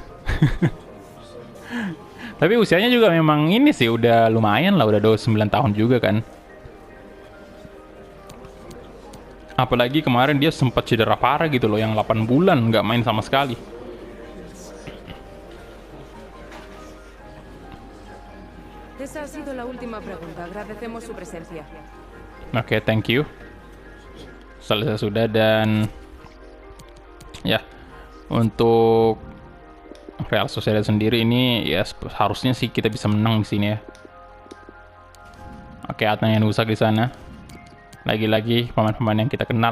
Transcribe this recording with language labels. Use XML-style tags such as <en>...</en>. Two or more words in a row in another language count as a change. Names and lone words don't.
<id>Tapi usianya juga memang ini sih udah lumayan lah, udah 29 tahun juga kan. Apalagi kemarin dia sempat cedera parah gitu loh, yang 8 bulan nggak main sama sekali.</id> <es>Esa ha sido la última pregunta. Agradecemos su presencia.</es> <en>Oke, thank you.</en> <id>Selesai sudah. Dan ya, untuk Real Sociedad sendiri ini ya harusnya sih kita bisa menang di sini ya. Oke, Adnan Januzaj di sana. Lagi-lagi pemain-pemain yang kita kenal.</id>